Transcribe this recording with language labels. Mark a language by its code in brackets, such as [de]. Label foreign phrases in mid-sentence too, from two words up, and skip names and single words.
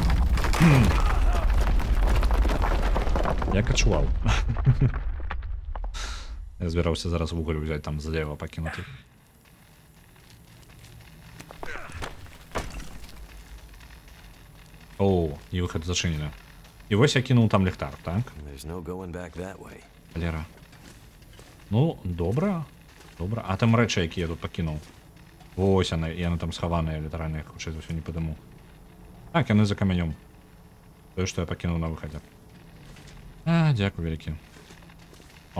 [be] Як адчуваў. Я збіраўся зараз вугаль узяць там злева пакінуты. О, і выхад зачынены. І вось я кінуў там ліхтар, так? [en] There's no going back that way. [be] Лера. Ну, добра. Добра. А там рэчы, якія я тут пакінуў. Вось яны там схаваныя, літаральна, хутчэй за ўсё не падыму. Так, яны за камянём. Тое, што я пакінуў на выхадзе. Дзякуй вялікі. О.